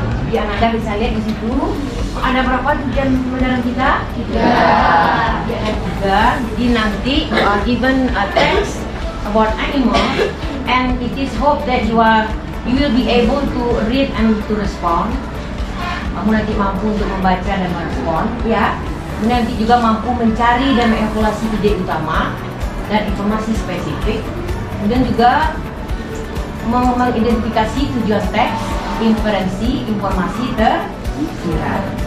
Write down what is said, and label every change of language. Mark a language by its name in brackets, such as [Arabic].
[Indonesian] Yang Anda bisa lihat di situ, ada berapa tujuan pembelajaran kita? Tiga. Ada tiga. Jadi nanti [English] you are given a text about animal, and it is hope that you will be able to read and to respond. [Indonesian] Kamu nanti mampu untuk membaca dan merespon, ya. Nanti juga mampu mencari dan mengevaluasi ide utama dan informasi spesifik. Kemudian juga mengidentifikasi tujuan teks, inferensi, informasi tersirat.